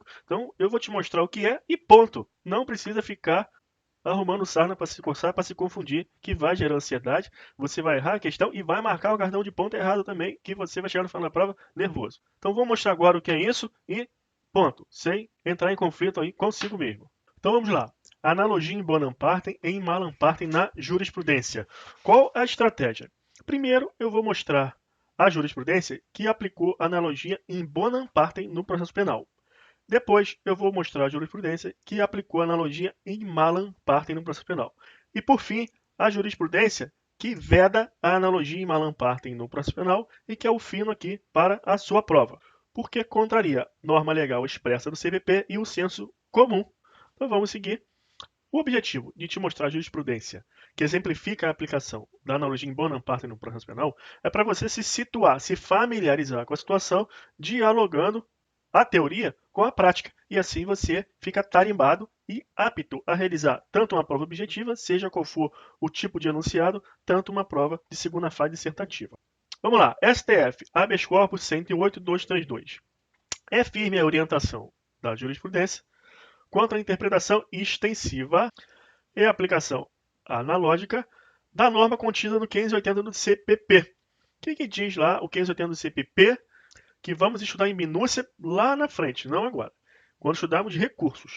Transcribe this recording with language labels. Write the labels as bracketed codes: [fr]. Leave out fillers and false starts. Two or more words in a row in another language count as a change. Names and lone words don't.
[pt] Então, eu vou te mostrar o que é e ponto. Não precisa ficar arrumando sarna para se coçar, para se confundir, que vai gerar ansiedade, você vai errar a questão e vai marcar o cartão de ponto errado também, que você vai chegar no final da prova nervoso. Então, vou mostrar agora o que é isso e ponto, sem entrar em conflito aí consigo mesmo. Então, vamos lá. Analogia em [la] bonum partem [pt] e em [la] malam partem [pt] na jurisprudência. Qual a estratégia? Primeiro, eu vou mostrar a jurisprudência que aplicou analogia em [la] bonum partem [pt] no processo penal. Depois, eu vou mostrar a jurisprudência que aplicou analogia em [la] malam partem [pt] no processo penal. E, por fim, a jurisprudência que veda a analogia em [la] malam partem [pt] no processo penal e que é o fino aqui para a sua prova, porque contraria norma legal expressa do CPP e o senso comum. Então, vamos seguir. O objetivo de te mostrar a jurisprudência que exemplifica a aplicação da analogia em [la] bonum partem [pt] no processo penal é para você se situar, se familiarizar com a situação, dialogando a teoria com a prática. E assim você fica tarimbado e apto a realizar tanto uma prova objetiva, seja qual for o tipo de enunciado, tanto uma prova de segunda fase dissertativa. Vamos lá. STF, [la] habeas corpus 108.232. [pt] É firme a orientação da jurisprudência quanto à interpretação extensiva e aplicação analógica da norma contida no 580 do CPP. O que diz lá o 580 do CPP? Que vamos estudar em minúcia lá na frente, não agora, quando estudarmos recursos.